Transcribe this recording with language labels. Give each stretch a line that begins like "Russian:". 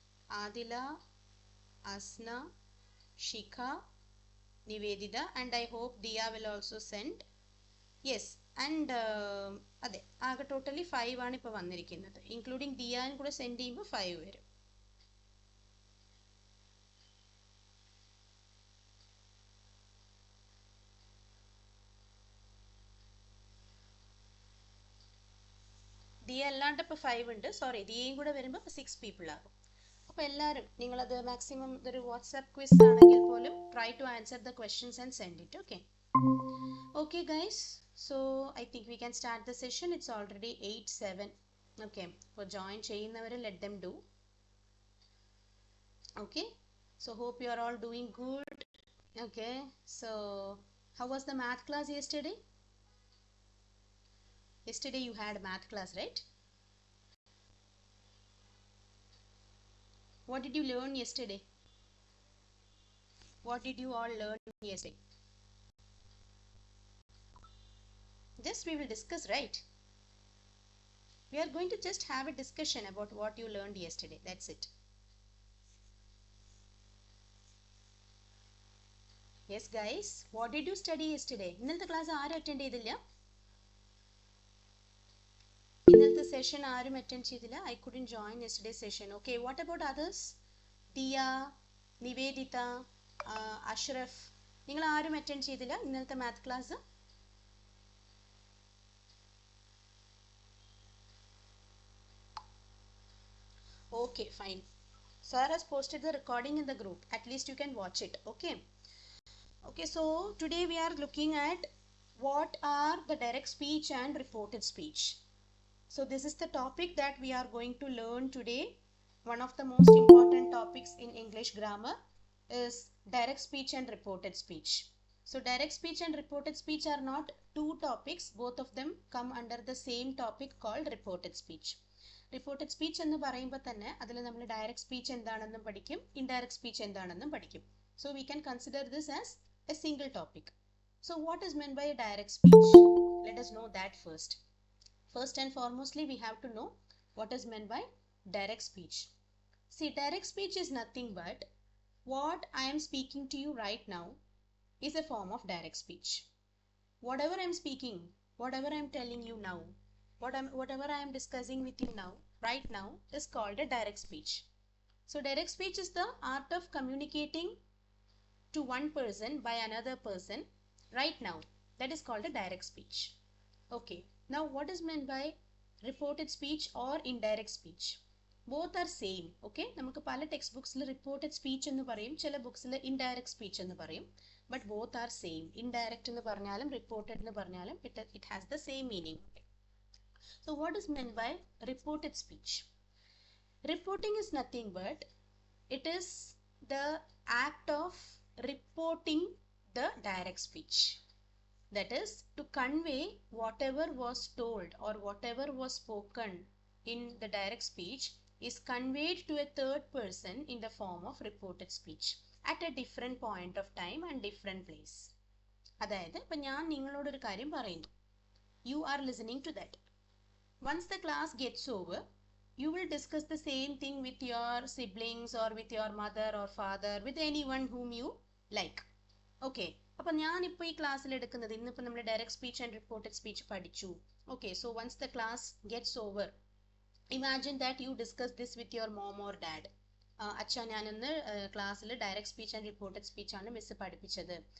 English: Adila, Asna, Shika, Nivedita, and I hope Diya will also send.
Malayalam: Yes, and അതെ, ആകെ totally 5 ആണ് ഇപ്പോൾ വന്നിരിക്കുന്നത്. ഇൻക്ലൂഡിങ് ദിയാൻ കൂടെ സെൻഡ് ചെയ്യുമ്പോൾ 5 വരും. ദിയ അല്ലാണ്ട് ഇപ്പോൾ 5 ഉണ്ട്. സോറി, ദിയയും കൂടെ വരുമ്പോൾ 6 people ആകും. അപ്പോൾ എല്ലാവരും നിങ്ങളത് മാക്സിമം ഇതൊരു വാട്സാപ്പ് ക്വിസ് ആണെങ്കിൽ പോലും
English: Try to answer the questions and send it. Okay okay guys, so I think we can start the session. It's already 8:07. Okay,
Malayalam: അപ്പോൾ ജോയിൻ ചെയ്യുന്നവർ
English: Let them do. Okay, so hope you are all doing good. Okay, so how was the math class yesterday? Yesterday you had math class, right? What did you learn yesterday? What did you all learn yesterday? Just we will discuss, right? We are going to just have a discussion about what you learned yesterday. That's it. Yes guys, what did you study yesterday?
Malayalam: ഇന്നലത്തെ class ആരും attend ചെയ്തില്ല? ഇന്നലത്തെ session ആരും attend ചെയ്തില്ല?
English: I couldn't join yesterday session. Okay, what about others?
Malayalam: Diya, Nivedita, Ashraf, നിങ്ങൾ ആരും attend ചെയ്തില്ല ഇന്നലത്തെ math class?
English: Okay fine. Sir has posted the recording in the group. At least you can watch it. Okay. Okay, so today we are looking at what are the direct speech and reported speech. So this is the topic that we are going to learn today. One of the most important topics in English grammar is direct speech and reported speech. So direct speech and reported speech are not two topics. Both of them come under the same topic called reported speech.
Malayalam: Reported speech എന്ന് പറയുമ്പോൾ തന്നെ അതിൽ നമ്മൾ direct speech എന്താണെന്നും പഠിക്കും, indirect speech എന്താണെന്നും പഠിക്കും.
English: So we can consider this as a single topic. So what is meant by a direct speech? Let us know that first. First and foremostly, we have to know what is meant by direct speech. See, direct speech is nothing but what I am speaking to you right now is a form of direct speech. Whatever I'm speaking, whatever I'm telling you now, whatever I am discussing with you now, right now, is called a direct speech. So direct speech is the art of communicating to one person by another person right now. That is called a direct speech. Okay, now what is meant by reported speech or indirect speech? Both are same.
Malayalam: Okay, നമുക്ക് പല text ബുക്സിൽ reported speech എന്ന് പറയും, ചില ബുക്സിൽ indirect speech എന്ന് പറയും.
English: But both are same.
Malayalam: Indirect എന്ന് പറഞ്ഞാലും reported എന്ന് പറഞ്ഞാലും
English: It has the same meaning. So what is meant by reported speech? Reporting is nothing but it is the act of reporting the direct speech. That is, to convey whatever was told or whatever was spoken in the direct speech is conveyed to a third person in the form of reported speech at a different point of time and different place.
Malayalam: അതായത് ഇപ്പം ഞാൻ നിങ്ങളോടൊരു കാര്യം പറയുന്നു,
English: you are listening to that. Once the class gets over, you will discuss the same thing with your siblings or with your mother or father, with anyone whom you like.
Malayalam: Okay, അപ്പം ഞാനിപ്പോൾ ഈ ക്ലാസ്സിൽ എടുക്കുന്നത്, ഇന്നിപ്പോൾ നമ്മൾ direct speech and reported speech പഠിച്ചു.
English: Okay, so once the class gets over, imagine that you discuss this with your mom or dad.
Malayalam: അച്ഛാ, ഞാനിന്ന് ക്ലാസ്സിൽ direct speech and reported സ്പീച്ചാണ് miss പഠിപ്പിച്ചത്.